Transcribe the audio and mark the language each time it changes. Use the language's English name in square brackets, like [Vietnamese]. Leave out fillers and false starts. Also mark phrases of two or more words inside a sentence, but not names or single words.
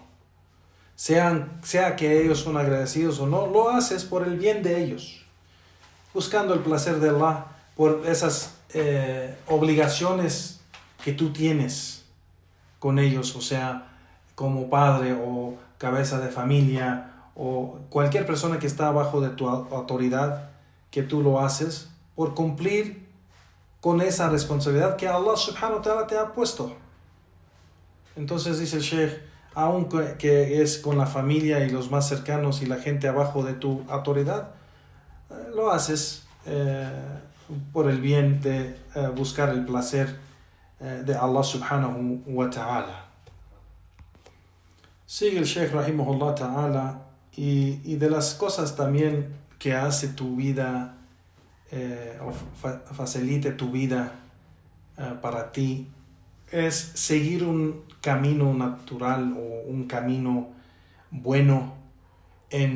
[Spanish] Sea que ellos son agradecidos o no, lo haces por el bien de ellos, buscando el placer de Allah, por esas obligaciones que tú tienes con ellos, o sea, como padre o cabeza de familia o cualquier persona que está abajo de tu autoridad, que tú lo haces por cumplir con esa responsabilidad que Allah [Arabic] سبحانه وتعالى [Spanish] te ha puesto. Entonces dice el Sheikh, aunque es con la familia y los más cercanos y la gente abajo de tu autoridad, lo haces por el bien de buscar el placer de Allah [Arabic] سبحانه وتعالى. [Spanish] Sigue el Sheikh [Arabic] رحمه الله تعالى [Spanish] y de las cosas también que hace tu vida o facilite tu vida para ti es seguir un camino natural o un camino bueno en